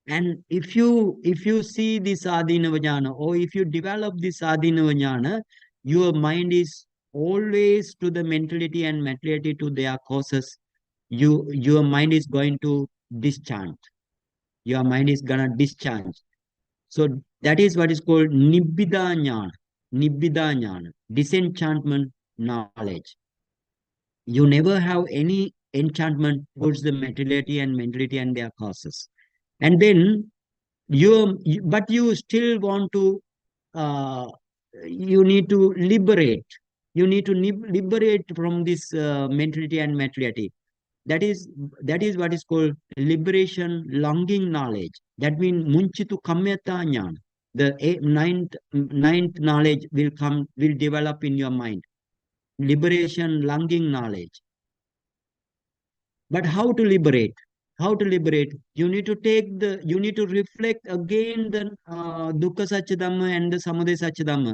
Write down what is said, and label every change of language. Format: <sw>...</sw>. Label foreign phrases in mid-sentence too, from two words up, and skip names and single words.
<en>And if you see this</en> <pi>Adhinava jnana,</pi> <en>or if you develop this</en> <pi>Adhinava jnana,</pi> <en>your mind is always to the mentality and materiality to their causes. Your mind is going to discharge. Your mind is gonna discharge. So that is what is called</en> <pi>Nibbida jnana. Nibbida jnana,</pi> <en>disenchantment knowledge. You never have any enchantment towards the materiality and mentality and their causes. And then but you still want to, uh, you need to liberate. You need to liberate from this mentality and materiality. That is that is what is called liberation longing knowledge. That means</en> <pi>munchitu kamyata jnana.</pi> <en>The ninth knowledge will develop in your mind. Liberation longing knowledge. But how to liberate? How to liberate? You need to you need to reflect again the</en> <pi>Dukkha Satchidhamma</pi> <en>and the</en> <pi>Samudaya Satchidhamma.</pi>